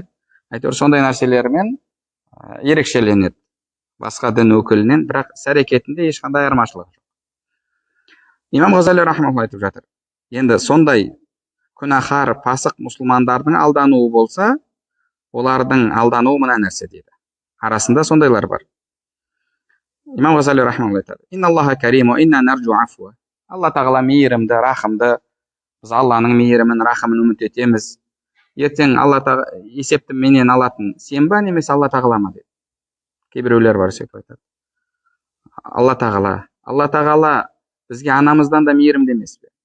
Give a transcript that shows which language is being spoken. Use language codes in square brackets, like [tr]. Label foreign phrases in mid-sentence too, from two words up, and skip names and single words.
[kk] Әйтеуір сондай нәрселермен ерекшеленеді басқа дін өкілінен, бірақ іс әрекетінде ешқандай айырмашылығы жоқ. Имам Ғазали рахмаулла айтып жатыр, енді сондай күнәһар, пасық мұсылмандардың алдануы болса, олардың алдануы мына нәрсе дейді. Арасында сондайлар бар. Имам Ғазали рахмаулла айтады, [ar] إن الله كريم وإنا نرجو عفوه. [kk] Алла тағала мейірімді, рахымды. Біз Алланың мейірімін, рахымын үміт етеміз. Ертең Алла тағала есепті менен алатын сен ба, немесе Алла тағала ма дейді. Кейбіреулер бар сөйтіп айтады. Алла тағала бізге анамыздан да мейірімді емес пе?